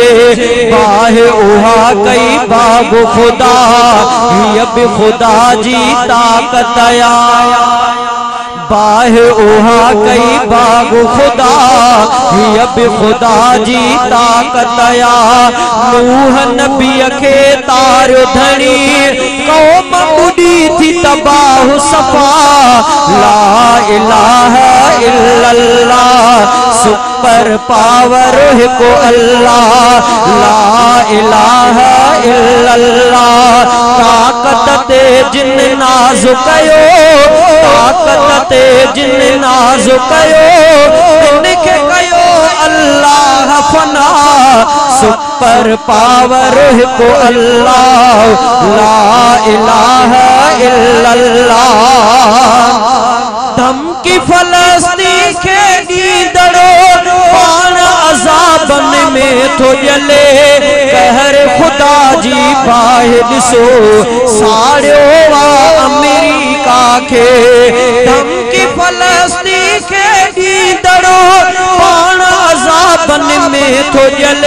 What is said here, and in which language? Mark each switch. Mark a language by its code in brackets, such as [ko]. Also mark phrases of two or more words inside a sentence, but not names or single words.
[sd] बाहे उहा कई बाग खुदा, हीअ बि खुदा जी ताकत आया। बाहे उहा कई बाग खुदा, हीअ बि खुदा जी ताकत आया। नूह नबीअ खे तारियो धणी, क़ौम ॿुॾी थी तबाह सफ़ा। [ar] لا إله إلا الله. [en] super power [sd] को अल्लाह [ar] لا إله إلا الله. [sd] ताकत ते जिन नाज़ कयो, ताकत ते जिन नाज़ कयो, तिनखे कयो अल्लाह फना। [en] super power [sd] को अल्लाह [ar] لا إله إلا الله. [sd] धमकी फलस्तीन खे ॾींदड़ो पाण अज़ाबन में थो ॼले। कहर खुदा जी बाहि ॾिसो साड़ियो आ अमेरिका खे। धमकी फलस्तीन खे ॾींदड़ो पाण अज़ाबन में थो ॼले।